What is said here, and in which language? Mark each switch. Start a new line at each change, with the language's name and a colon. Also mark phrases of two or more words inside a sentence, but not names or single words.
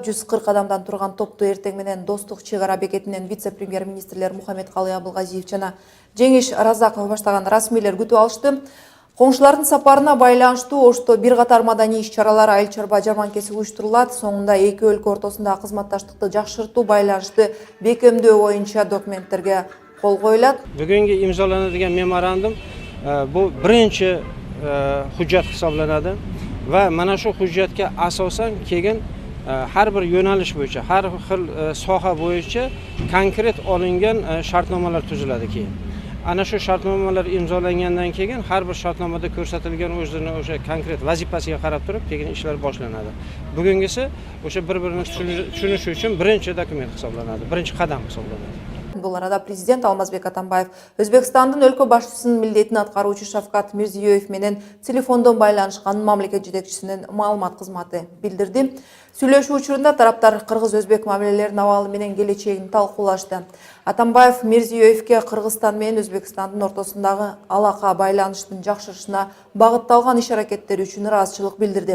Kyrgyz: 140 адамдан турган топту эртең менен Достук чек ара бекетинен вице-премьер-министрлер Мухаммедкалый Абылгазиев жана Жеңиш Разаков баштаган расмийлер күтүп алышты. Коңшулардын сапарына байланыштуу Ошто бир катар маданий иш-чаралар, айыл чарба жарманкеси уюштурулат. Соңунда эки өлкө ортосундагы кызматташтыкты жакшыртуу, байланышты бекемдөө боюнча документтерге кол коюлат. Бүгүнкү имзоланadigan
Uzbek: меморандум bu birinchi hujjat hisoblanadi va mana shu hujjatga asosan keyin har bir yo'nalish bo'yicha, har xil soha bo'yicha konkret olingan shartnomalar tuziladi keyin. Ana shu shartnomalar imzolangandan keyin har bir shartnomada ko'rsatilgan o'zining o'sha konkret vazifasiga qarab turib keyin ishlar boshlanadi. Bugungisi o'sha bir-birini tushunish uchun birinchi dokument hisoblanadi, birinchi qadam hisoblanadi.
Kyrgyz: Бул арада президент Алмазбек Атамбаев Өзбекстандын өлкө башчысынын милдетин аткаруучу Шавкат Мирзиёев менен телефондон байланышканын мамлекет жетекчисинин маалымат кызматы билдирди. Сүйлөшүү учурунда тараптар кыргыз-өзбек мамилелеринин абалы менен келечегин талкуулашты. Атамбаев Мирзиёевке Кыргызстан менен Өзбекстандын ортосундагы алака байланыштын жакшырышына багытталган иш-аракеттери үчүн ыраазычылык билдирди.